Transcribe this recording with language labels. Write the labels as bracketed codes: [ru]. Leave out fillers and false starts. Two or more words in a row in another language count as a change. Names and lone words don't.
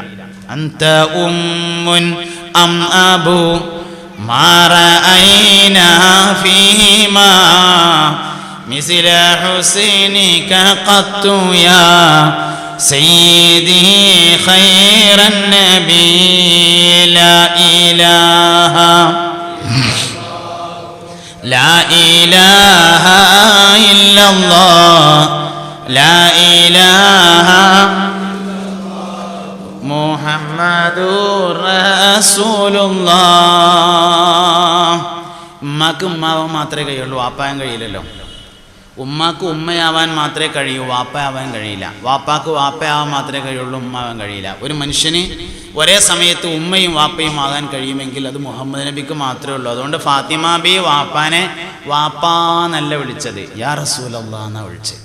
[ar] أنت أم أم أب ما رأينا فيما مثل حسينك قط يا سيدي خير النبي لا إله لا إله إلا الله لا إله محمد رسول الله. [ml] ഉമ്മാക്ക് ഉമ്മാവാൻ മാത്രമേ കഴിയുള്ളൂ, വാപ്പാൻ കഴിയില്ലല്ലോ. ഉമ്മാക്ക് ഉമ്മയാവാൻ മാത്രമേ കഴിയൂ, വാപ്പയാവാൻ കഴിയില്ല. വാപ്പാക്ക് വാപ്പയാവാൻ മാത്രമേ കഴിയുള്ളൂ, ഉമ്മാവാൻ കഴിയില്ല. ഒരു മനുഷ്യന് ഒരേ സമയത്ത് ഉമ്മയും വാപ്പയും ആകാൻ കഴിയുമെങ്കിൽ അത് മുഹമ്മദ് നബിക്ക് മാത്രമേ ഉള്ളൂ. അതുകൊണ്ട് ഫാത്തിമ ബി വാപ്പാനെ വാപ്പാന്നല്ല വിളിച്ചത്, [ar] يا رسول الله [ml] എന്നാ വിളിച്ചത്.